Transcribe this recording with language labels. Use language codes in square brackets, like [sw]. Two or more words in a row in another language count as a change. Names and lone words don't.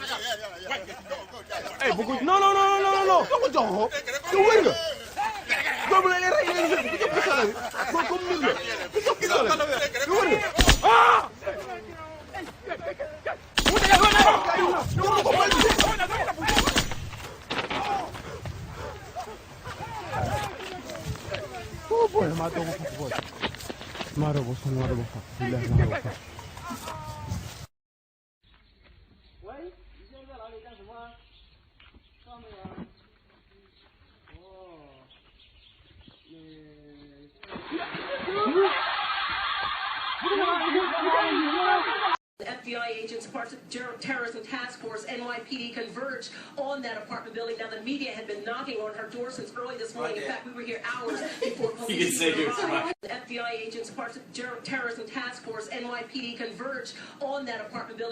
[wo] ay bu ko non non non non non ko jox ko yow wër nga boobu la rey leen bu jox ko sala bi ko comme nit la bu jox ko sala bi yow wër nga ah [en] oh boy, [wo] mato ko boy. Maro ko. Billahi maro ko. [zh] Wei, 你现在在哪里干什么？上面啊。哦， [en] FBI agents, parts of terrorism task force, NYPD converged on that apartment building. Now, the media had been knocking on her door since early this morning. In fact, we were here hours before police arrived. FBI agents, parts of terrorism task force, NYPD converged on that apartment building.